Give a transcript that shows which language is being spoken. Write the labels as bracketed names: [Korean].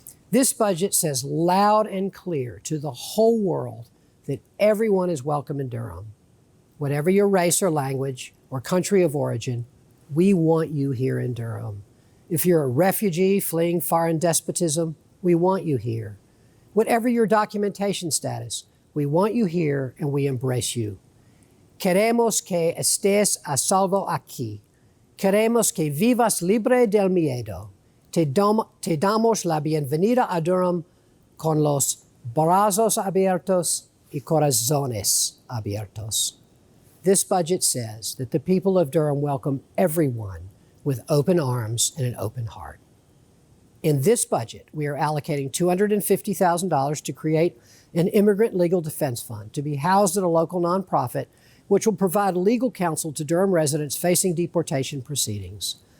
[English] This budget says loud and clear to the whole world that everyone is welcome in Durham. Whatever your race or language or country of origin, we want you here in Durham. If you're a refugee fleeing foreign despotism, we want you here. Whatever your documentation status, we want you here and we embrace you. [Spanish] Queremos que estés a salvo aquí. Queremos que vivas libre del miedo. Te damos la bienvenida a Durham con los brazos abiertos y corazones abiertos. [English] This budget says that the people of Durham welcome everyone with open arms and an open heart. In this budget, we are allocating $250,000 to create an immigrant legal defense fund to be housed at a local nonprofit, which will provide legal counsel to Durham residents facing deportation proceedings.